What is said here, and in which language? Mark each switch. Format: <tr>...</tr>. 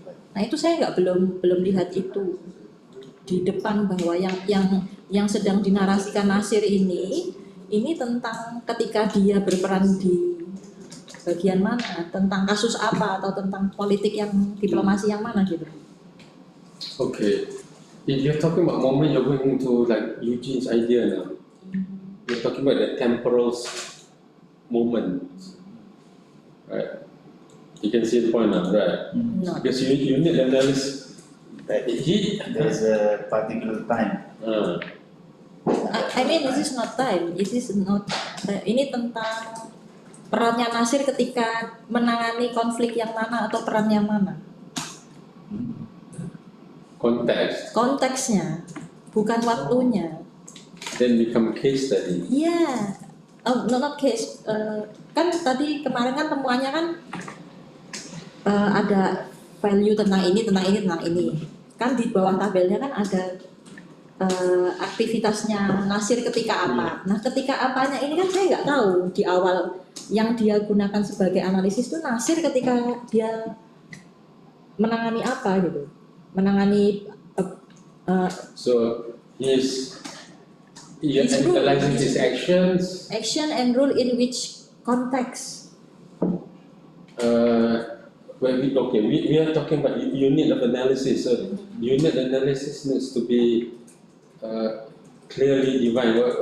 <id>Nah itu saya belum lihat itu di depan, bahwa yang sedang dinarasikan Nasir ini tentang ketika dia berperan di bagian mana, tentang kasus apa atau tentang politik yang diplomasi yang mana gitu.</id> <en>Okay, if you're talking about moment, you're going to like Eugene's idea now. You're talking about the temporal moment, right? You can see the point now, right? No. Because you need analysis. There's a particular time. I mean, this is not time. It is not.</en> <id>Ini tentang perannya Nasir ketika menangani konflik yang mana atau peran yang mana. konteksnya, bukan waktunya.</id> <en>Then become case study.</en> <id>Iya,</id> <en>not case.</en> <id>Kan tadi kemarin kan temuannya kan ada value tentang ini. Kan di bawah tabelnya kan ada aktivitasnya Nasir ketika apa. Nah, ketika apanya ini kan saya nggak tahu di awal yang dia gunakan sebagai analisis itu Nasir ketika dia menangani apa gitu, menangani.</id> <en>So he's analyzing his actions. Action and rule in which context? We are talking about unit of analysis. So unit analysis needs to be clearly defined.</en>